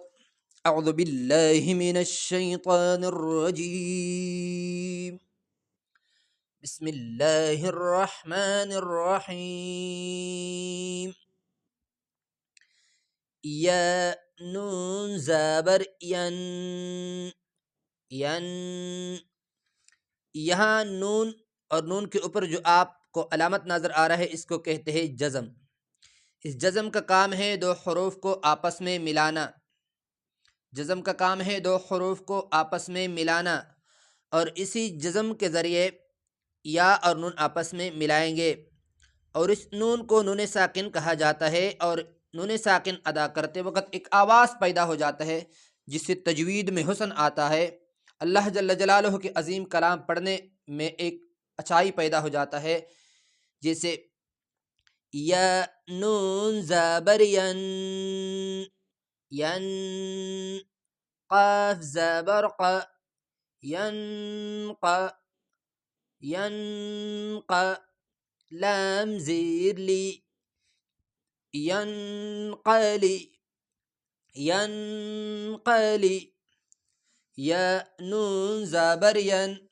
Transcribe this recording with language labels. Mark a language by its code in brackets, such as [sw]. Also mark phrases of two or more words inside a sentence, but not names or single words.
[ar] اعوذ باللہ من الشیطان الرجیم، بسم اللہ الرحمن الرحیم۔ [ur] یا نون زابر ین، ین، یہاں نون اور نون کے اوپر جو آپ کو علامت نظر آ رہا ہے اس کو کہتے ہیں جزم۔ اس جزم کا کام ہے دو حروف کو آپس میں ملانا، جزم کا کام ہے دو حروف کو آپس میں ملانا، اور اسی جزم کے ذریعے یا اور نون آپس میں ملائیں گے، اور اس نون کو نون ساکن کہا جاتا ہے، اور نون ساکن ادا کرتے وقت ایک آواز پیدا ہو جاتا ہے جس سے تجوید میں حسن آتا ہے۔ [ar] اللہ جل جلالہ [ur] کے عظیم کلام پڑھنے میں ایک اچھائی پیدا ہو جاتا ہے، جیسے یا نون زابر ین، ین، قاف زابر ق، ینق، ینق، لام زیر لی، ینقلی، ینقلی، یا نون زابر ین،